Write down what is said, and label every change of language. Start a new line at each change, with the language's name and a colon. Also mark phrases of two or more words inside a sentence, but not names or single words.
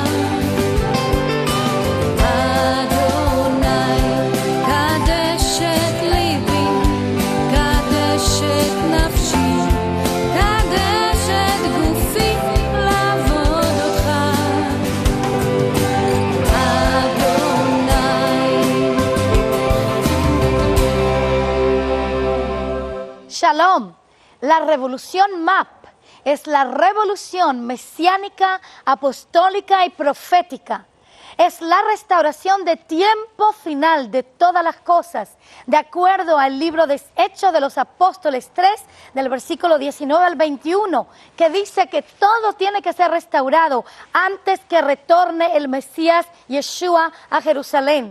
Hebrew: אדוני, קדשת ליבי, קדשת נפשי, קדשת גופי לעבוד אותך. Shalom.
Spanish: La revolución MAP es la revolución mesiánica, apostólica y profética. Es la restauración de tiempo final de todas las cosas, de acuerdo al libro de Hechos de los Apóstoles 3, del versículo 19 al 21, que dice que todo tiene que ser restaurado antes que retorne el Mesías Yeshua a Jerusalén.